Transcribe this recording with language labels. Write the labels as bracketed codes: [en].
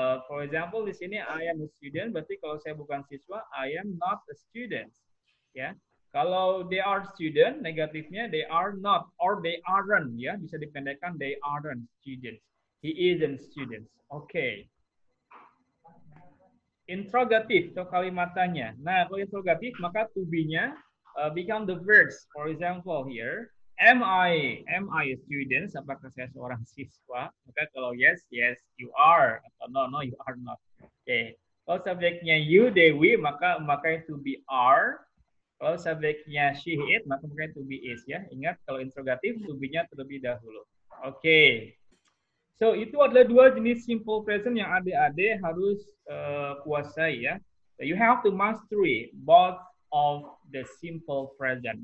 [id] For example di sini [en] I am a student, [id] berarti kalau saya bukan siswa, [en] I am not a student. [id] Ya. Kalau [en] they are student, [id] negatifnya [en] they are not or they aren't [id] ya, bisa dipendekkan [en] they aren't students. He isn't students. Oke. [id] Interrogatif atau kalimatannya. Nah, kalau interrogatif maka to be-nya [en] become the verbs. For example here, am I a student? [id] Apakah saya seorang siswa? Maka kalau [en] yes, yes you are. [id] Atau [en] no, you are not. Oke. [id] Kalau subjeknya you, they, we, maka to be are. Kalau subjeknya she, it, maka to be is ya. Ingat kalau interrogatif to be-nya terlebih dahulu. Oke. So, itu adalah dua jenis simple present yang adik-adik harus kuasai ya. [en] So, you have to mastery both of the simple present.